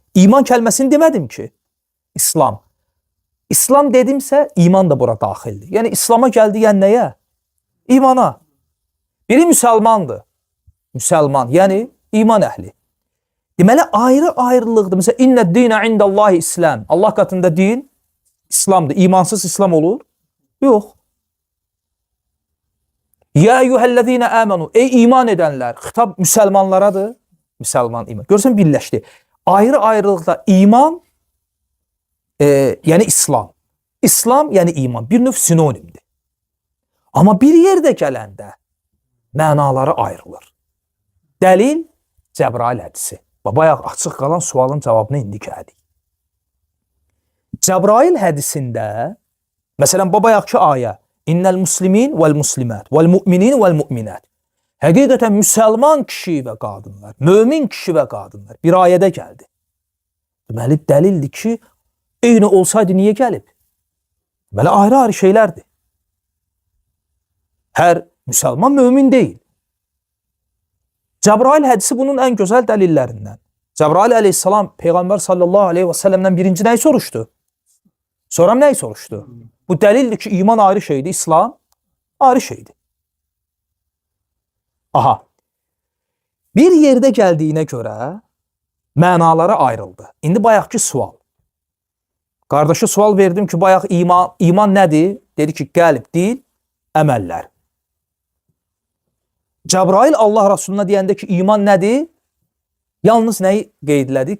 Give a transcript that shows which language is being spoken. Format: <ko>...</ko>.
<az>İman kəlməsini demədim ki. İslam. İslam dedimsə, iman da bura daxildir. Yəni, İslama gəldi, yəni nəyə? İmana. Biri müsəlmandır. Müsəlman, yəni iman əhli. Deməli, ayrı-ayrılıqdır.</az> <ar>Məsələn, İnnəd dinə indəllahi İslam.</ar> <az>Allah qatında din İslamdır. İmansız İslam olur? Yox.</az> <ar>Ya eyyuhəl-ləzīnə əmənu.</ar> <az>Ey iman edənlər. Xitab müsəlmanlaradır. Müsəlman iman. Görürsən, birləşdi. Ayrı-ayrılıqda iman, yəni İslam. İslam, yəni iman. Bir növ sinonimdir. Amma bir yerdə gələndə mənaları ayrılır. Dəlil Cəbrail hədisi. Bayaq açıq qalan sualın cavabını indi gəldik. Cəbrail hədisində, məsələn, bayaqki ayə,</az> <ar>İnnəl muslimin vəl muslimat vəl mu'minin vəl mu'minat.</ar> <az>Həqiqətən müsəlman kişi və qadınlar, mömin kişi və qadınlar bir ayədə gəldi. Deməli, dəlildir ki, eyni olsaydı niyə gəlib? Deməli, ayrı-ayrı şeylərdir. Hər müsəlman mömin deyil. Cəbrail hədisi bunun ən gözəl dəlillərindən. Cəbrail əleyhissalam Peyğəmbər sallallahu aleyhi və səlləmdən birinci nəyi soruşdu? Sonra nəyi soruşdu? Bu dəlildir ki, iman ayrı şeydir, İslam ayrı şeydir. Aha. Bir yerdə gəldiyinə görə mənaları ayrıldı. İndi bayaqki sual. Qardaşa sual verdim ki, bayaq iman nədir? Dedi ki, qəlb, dil, əməllər. Cəbrail Allah Rasuluna deyəndə ki, iman nədir? Yalnız nəyi qeyd elədi?</az>